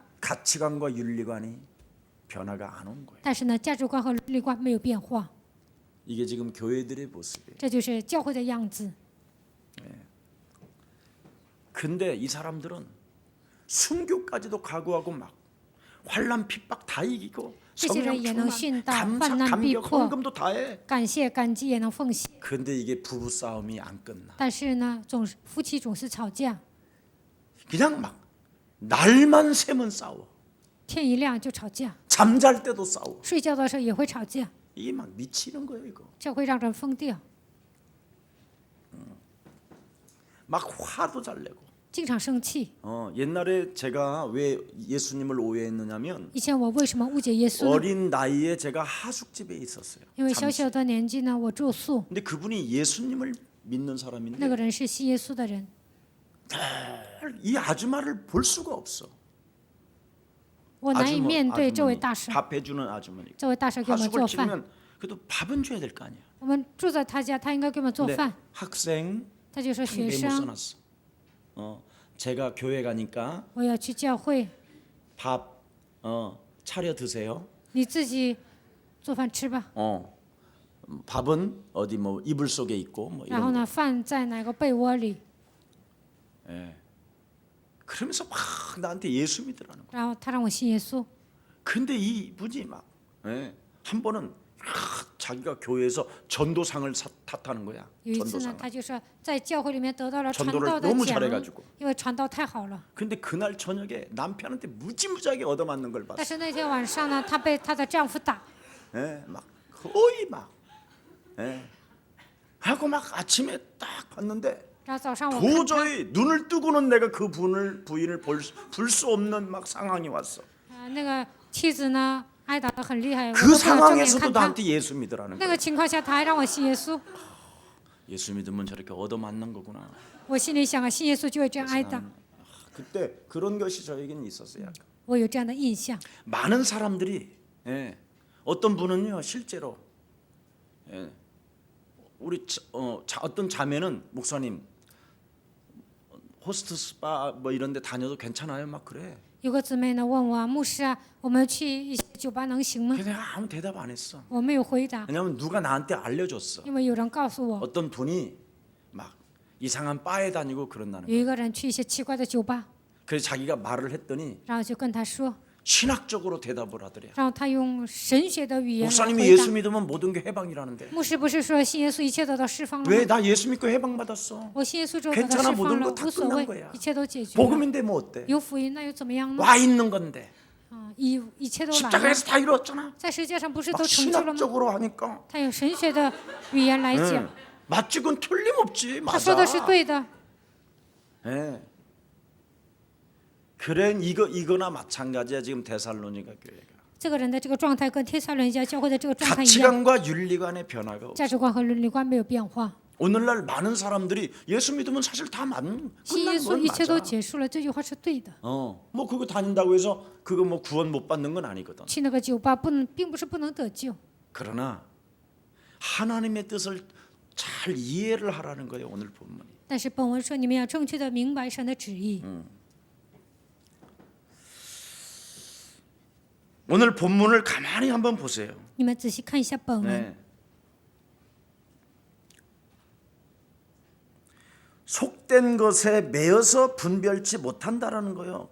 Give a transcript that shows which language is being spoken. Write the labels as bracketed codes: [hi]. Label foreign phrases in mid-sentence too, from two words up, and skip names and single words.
[ko] 가치관과 윤리관이 변화가 안 온 거예요. [zh] 但是呢，价值观和伦理观没有变化， [ko] 이게 지금 교회들의 모습이에요. [zh] 这就是教会的样子。 [ko] 근데 이 사람들은 순교까지도 각오하고 막 환란 핍박 다 이기고 [zh] 这些人 [ko] 성령 [zh] 也能 [ko] 충만 [zh] 殉道， [ko] 감사 [zh] 患难逼 [ko] 감격 [zh] 迫， [ko] 헌금도 다 해. [zh] 感谢感激也能奉献。 [ko] 근데 이게 부부 싸움이 안 끝나. [zh] 但是呢，夫妻总是吵架， [ko] 그냥 막 날만 새면 싸워. [zh] 天一亮就吵架， [ko] 잠잘 때도 싸워. [zh] 睡觉的时候也会吵架， [ko] 이게 막 미치는 거예요 이거. [zh] 这会让人疯掉， [ko] 막 화도 잘 내고. [zh] 经常生气。 [ko] 옛날에 제가 왜 예수님을 오해했느냐면 [zh] 以前我为什么误解耶稣呢？ [ko] 어린 나이에 제가 하숙집에 있었어요. [zh] 因为小小的年纪呢，我住宿， [ko] 근데 그분이 예수님을 믿는 [zh] 那 [ko] 사람인데 [zh] 个人是信耶稣的人， [ko] 이 아줌마를 볼 수가 없어. [zh] 我难以面对这位 [ko] 아주머니, [zh] 大婶。 [ko] 밥 해주는 아주머니. [zh] 这位大婶给我们 [ko] 하숙을 [zh] 做饭， [ko] 치면 그래도 밥은 줘야 될 거 아니야. [zh] 我们住在他家，他应该给我们做 [ko] 근데 [zh] 饭。 [ko] 학생 [zh] 他就说学 [ko] 메모 [zh] 生， [ko] 써놨어. 제가 교회 가니까 [zh] 我要去教会， [ko] 밥 차려 드세요. [zh] 你自己做饭吃吧。 [ko] 밥은 어디 뭐 이불 속에 있고 뭐 [zh] 然后 [ko] 이런 거. [zh] 呢，饭在哪个被窝里？ [ko] 그러면서 막 나한테 예수 믿으라는 거야. [zh] 然后他让我信耶稣。 [ko] 근데 이분이 막 한 번은 자기가 교회에서 전도상을 탓하는 거야. [zh] 有一次呢， [ko] 전도상. [zh] 他就说在教会里面得到了传 [ko] 전도를 [zh] 道的 [ko] 너무 [zh] 奖 [ko] 잘해가지고 ， [zh] 因为传道太好了。 [ko] 근데 그날 저녁에 남편한테 무지무지하게 얻어맞는 걸 [zh] 但 [ko] 봤어. [zh] 是那天晚上呢，她被她的丈夫打， [ko] 막 거의 막. 하고 막 아침에 딱 봤는데 [zh] 然后早上我看她， [ko] 도저히 눈을 뜨고는 내가 그 부인을 불 수 없는 막 상황이 왔어. [zh] 那个妻子呢挨打得很厉害，我 [ko] 그 [zh] 都不能正眼 [ko] 상황에서도 [zh] 看她。 [ko] 나한테 예수 믿으라는 [zh] 那 [ko] 거야. [zh] 个情况下，他还让我信耶稣， [ko] 예수 믿으면 저렇게 얻어맞는 거구나. [zh] 我心里想啊，信耶稣就会这样挨打。 [ko] 그때 그런 것이 저에게는 있었어요. 약간. [zh] 我有这样的印象。 [ko] 많은 사람들이 어떤 분은요 실제로 우리 어떤 자매는 목사님 호스트 스파 뭐 이런 데 다녀도 괜찮아요? 막 그래. [zh] 有个姊妹呢问我啊，牧师啊，我们去一些酒吧能行吗？ [ko] 그래서 내가 아무 대답 안 했어. [zh] 我没有回答， [ko] 왜냐하면 누가 나한테 알려줬어. [zh] 因为有人告诉我， [ko] 어떤 분이 막 이상한 바에 다니고 그런다는 [zh] 有 [ko] 거야. [zh] 一个人去一些奇怪的酒吧， [ko] 그래서 자기가 말을 했더니 [zh] 然后就跟他说， [ko] 신학적으로 대답을 하더래. [zh] 然后他用神学的语言来 [ko] 목사님이 [zh] 回 [ko] 예수 [zh] 答。 [ko] 믿으면 모든 게 해방이라는데 [zh] 牧师不是说信耶稣一切得到释放了 [ko] 왜 [zh] 吗？ [ko] 나 예수 믿고 해방받았어? [zh] 我信耶稣之后得到 [ko] 괜찮아 [zh] 释 [ko] 모든 [zh] 放了， [ko] 거다 [zh] 无所 [ko] 끝난 [zh] 谓 [ko] 거야 ， [zh] 一切都解决了。 [ko] 복음인데 뭐 어때? [zh] 有福音那又怎么样呢？ [ko] 와 있는 건데 [zh] 啊，一切都来了， [ko] 십자가에서 다 이루었잖아. [zh] 在世界上不是 [ko] 막 [zh] 都成就了吗？ [ko] 신학적으로 하니까 [zh] 他用神学的语言来讲， [ko] 맞지 그건 틀림없지 [zh] 他说 [ko] 맞아. [zh] 的是对的。 [ko] 예. 그래 이거나 마찬가지야 지금 데살로니가 교회가 [zh] 这个人的这个状态跟帖撒罗尼迦教会的这个状态一样， [ko] 가치관과 윤리관의 변화가 없어. [zh] 价值观和伦理观没有变化。 [ko] 오늘날 많은 사람들이 예수 믿으면 사실 다 맞는 [zh] 信耶 [ko] 끝난 [zh] 稣 [ko] 건 [zh] 一切都 [ko] 맞아. [zh] 结束了，这句话是对的。 [ko] 뭐 그거 다닌다고 해서 그거 뭐 구원 못 받는 건 아니거든. [zh] 去那个酒吧不能，并不是不能得救， [ko] 그러나 하나님의 뜻을 잘 이해를 하라는 거예요 오늘 본문이. [zh] 但是本文说你们要正确的明白神的旨意。 [ko] 오늘 본문을 가만히 한번 보세요. [zh] 你们仔细看一下本文， [ko] 네. 속된 것에 매여서 분별치 못한다라는 거예요.